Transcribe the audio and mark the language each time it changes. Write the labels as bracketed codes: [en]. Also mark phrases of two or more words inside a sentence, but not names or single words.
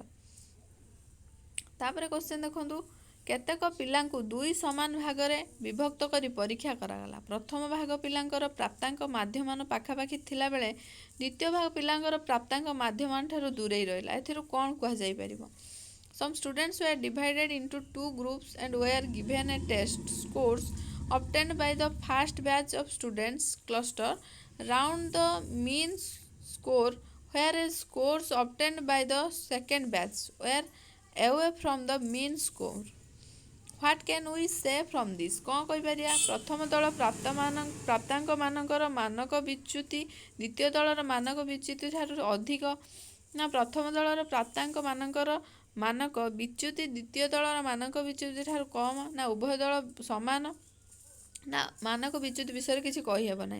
[or] ତାପରେ କ୍ୱେଶ୍ଚନ୍ ଦେଖନ୍ତୁ, କେତେକ ପିଲାଙ୍କୁ ଦୁଇ ସମାନ ଭାଗରେ ବିଭକ୍ତ କରି ପରୀକ୍ଷା କରାଗଲା। ପ୍ରଥମ ଭାଗ ପିଲାଙ୍କର ପ୍ରାପ୍ତାଙ୍କ ମାଧ୍ୟମାନ ପାଖାପାଖି ଥିଲାବେଳେ ଦ୍ୱିତୀୟ ଭାଗ ପିଲାଙ୍କର ପ୍ରାପ୍ତାଙ୍କ ମାଧ୍ୟମାନ ଠାରୁ ଦୂରେଇ ରହିଲା। ଏଥିରୁ କ'ଣ କୁହାଯାଇପାରିବ? [en] Some students were divided into two groups and were given a test. Scores obtained by the first batch of students cluster round the mean score, whereas scores obtained by the second batch were away from the mean score. What can we say from this? [or] କ'ଣ କହିପାରିବା? ପ୍ରଥମ ଦଳ ପ୍ରାପ୍ତାଙ୍କ ମାନଙ୍କର ମାନକ ବିଚ୍ୟୁତି ଦ୍ୱିତୀୟ ଦଳର ମାନକ ବିଚ୍ୟୁତି ଠାରୁ ଅଧିକ ନା ପ୍ରଥମ ଦଳର ପ୍ରାପ୍ତାଙ୍କ ମାନଙ୍କର ମାନକ ବିଚ୍ୟୁତି ଦ୍ୱିତୀୟ ଦଳର ମାନକ ବିଚ୍ୟୁତି ଠାରୁ କମ୍ ନା ଉଭୟ ଦଳ ସମାନ ନା ମାନକ ବିଚ୍ୟୁତି ବିଷୟରେ କିଛି କହିହେବ ନାହିଁ।